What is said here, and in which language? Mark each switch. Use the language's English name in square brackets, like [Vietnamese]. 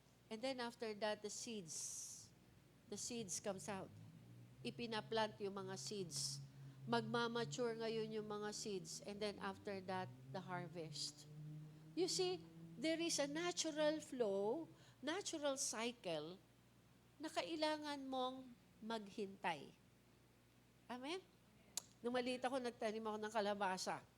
[English] And then after that, the seeds comes out. [Filipino] Ipinaplant yung mga seeds. Magmamature ngayon yung mga seeds. [English] And then after that, the harvest. You see, there is a natural flow, natural cycle [Filipino] na kailangan mong maghintay. Amen? Nung maliit ako, nagtanim ako ng kalabasa.